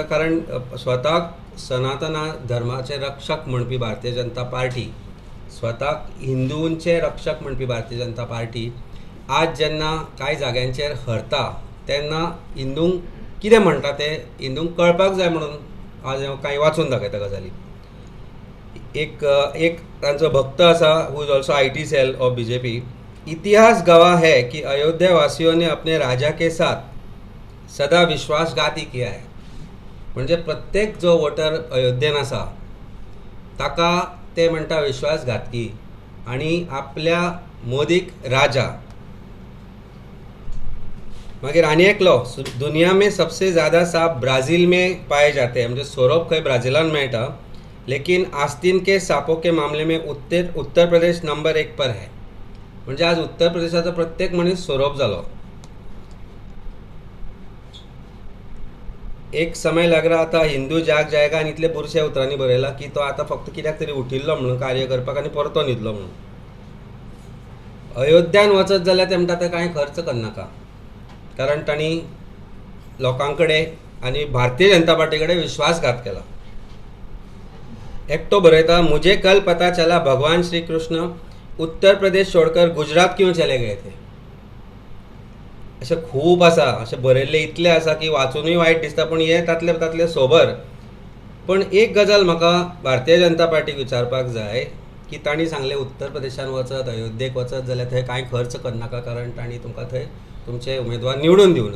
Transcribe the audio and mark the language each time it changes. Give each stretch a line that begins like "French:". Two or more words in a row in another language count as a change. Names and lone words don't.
Konkani: कारण स्वताक सनातना धर्माचे रक्षक म्हणपी भारतीय जनता पार्टी, स्वताक हिंदूंचे रक्षक म्हणपी भारतीय जनता पार्टी आज जेन्ना कांय जाग्यांचेर हरता तेन्ना हिंदूंक कितें म्हणटा तें हिंदूंक कळपाक जाय म्हणून आज हांव कांय वाचून दाखयता गजाली. एक तांचो भक्त आसा
English: who is also IT cell of BJP.
Hindi: इतिहास गवाह है कि अयोध्या वासियों ने अपने राजा के साथ सदा विश्वासघात ही किया है.
Konkani: म्हणजे प्रत्येक जो वोटर अयोध्येन आसा ताका ते म्हणटा विश्वासघातकी आणि आपल्या मोदीक राजा. मागीर आनी एकलो
Hindi: दुनिया में सबसे ज़्यादा सांप ब्राज़ील में पाए जाते हैं.
Konkani: म्हणजे सोरोप खंय ब्राझिलान मेळटा,
Hindi: लेकिन आस्तीन के सांपों के मामले में उत्तर प्रदेश नंबर 1 पर है.
Konkani: म्हणजे आज उत्तर प्रदेशाचो प्रत्येक मनीस सोरोप जालो.
Hindi: एक समय लग रहा था हिंदू जाग जाएगा
Konkani: आनी इतले बुरशे उतरांनी बरयला की तो आतां फक्त कित्याक तरी उठिल्लो म्हणून कार्य करपाक आनी परतो न्हिदलो म्हणून. अयोध्यान वचत जाल्यार ते म्हणटा ते कांय खर्च करनाका, कारण तांणी लोकां कडेन आनी भारतीय जनता पार्टी कडेन विश्वासघात केला. एकटो बरयता,
Hindi: मुझे कल पता चला भगवान श्री कृष्ण उत्तर प्रदेश छोड़कर गुजरात क्यों चले गए थे.
Konkani: अशें खूब आसा, अशें बरयल्लें इतलें आसा की वाचूनय वायट दिसता, पूण हे तातले सोबर. पण एक गजाल म्हाका भारतीय जनता पार्टीक विचारपाक जाय की तांणी सांगलें उत्तर प्रदेशान वचत, अयोध्येक वचत जाल्यार थंय कांय खर्च करनाका, कारण तांणी तुमकां थंय तुमचे उमेदवार निवडून दिवना.